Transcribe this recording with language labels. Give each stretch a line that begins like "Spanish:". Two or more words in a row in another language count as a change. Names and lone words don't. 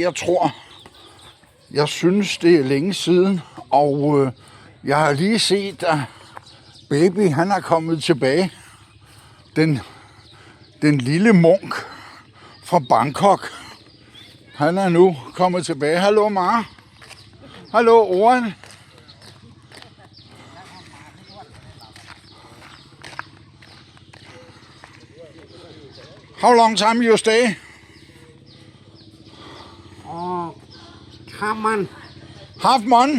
Danish: Jeg synes, det er længe siden, og jeg har lige set, at baby han er kommet tilbage. Den lille munk fra Bangkok, han er nu kommet tilbage. Hallo, Mara. Hallo,
English: Oren. How long time you stay? Half month. Half month?